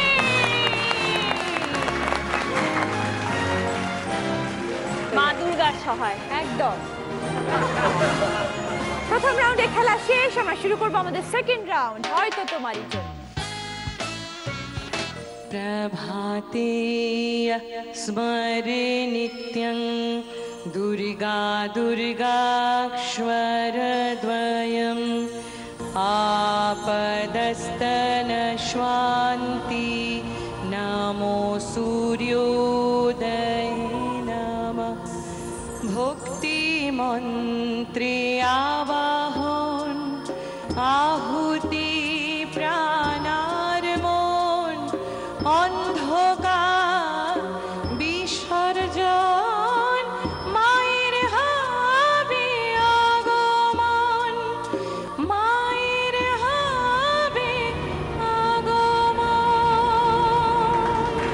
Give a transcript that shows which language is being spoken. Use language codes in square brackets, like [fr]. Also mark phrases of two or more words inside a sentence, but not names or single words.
[bn] মা দুর্গার সহায়। একদম। প্রথম রাউন্ডে খেলা শেষ, আমরা শুরু করবো আমাদের সেকেন্ড রাউন্ড, হয়তো তোমারই জন্য। [sa] प्रभाते स्मरे नित्यं दुर्गा दुर्गाक्षरद्वयम् आपदस्तनश्वान्ति नमो सूर्योदये नमः। [bn] ভক্তিমন্ত্রে আবাহন আহুতি প্রাণার্পণ অন্ধকার বিসর্জন মায়ের হবে আগমন, মায়ের হবে আগমন।